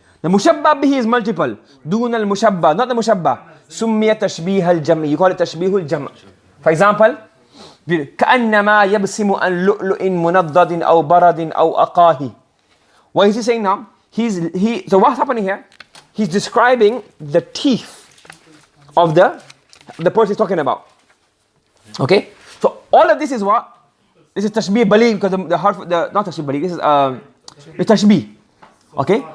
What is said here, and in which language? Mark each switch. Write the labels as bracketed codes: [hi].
[en] The mushabbah bihi is multiple. [ar] دون المشبه, [en] not the mushabbah. [ar] سُمِّيَ تَشْبِيهَ الْجَمْعِ. [en] You call it [ar] تشبيه الجمع. [en] For example, [ar] كَأَنَّمَا يَبْسِمُ أَنْ لُؤْلُؤٍ مُنَضَّدٍ أَوْ بَرَدٍ أَوْ أَقَاهِ. [en] What is he saying now? So what's happening here? He's describing the teeth of the person he's talking about. Okay? So all of this is what? This is tashbih baligh because not tashbih baligh, this is the tashbih. Okay?